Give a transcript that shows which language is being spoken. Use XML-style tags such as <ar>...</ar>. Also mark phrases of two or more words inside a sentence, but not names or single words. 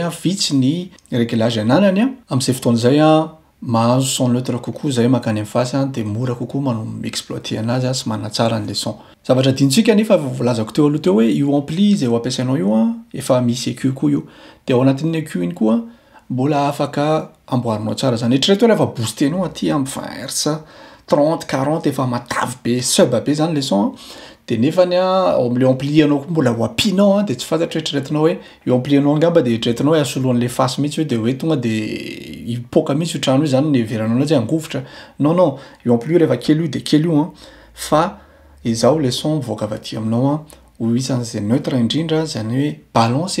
<mg>vitsy ny réglage ananany am'izay fotoana zay mahazo</mg> <fr>son neutre</fr> <mg>kokoa zay makany amin'ny fasy de mora kokoa exploiter anazy sy manatsara an'le son zavatra dintsika nefa volazako teo aloha teo hoe io ampli zay ho ampiasainao io efa misy EQ koa io de ao anatin'ny EQ iny koa mbola afaka amboarinao tsara zany eritrereto rehefa boostenao aty amin'ny 20 Hz 30 40 efa matavy be sub be zany le son de nefany ao am'le ampli anao koa mbola ho ampinao de tsy fantatra eritreretinao hoe io ampli anao angamba de eritreretinao hoe asoloan'le fasy mihitsy de hoe tonga de ipoka mihitsy io trano io zany ny veranao anazy angovotra non io ampli io rehefa kely io de kely io fa izao le son mivoaka avy aty aminao ho isan'izay neutre indrindra zany hoe balance</mg>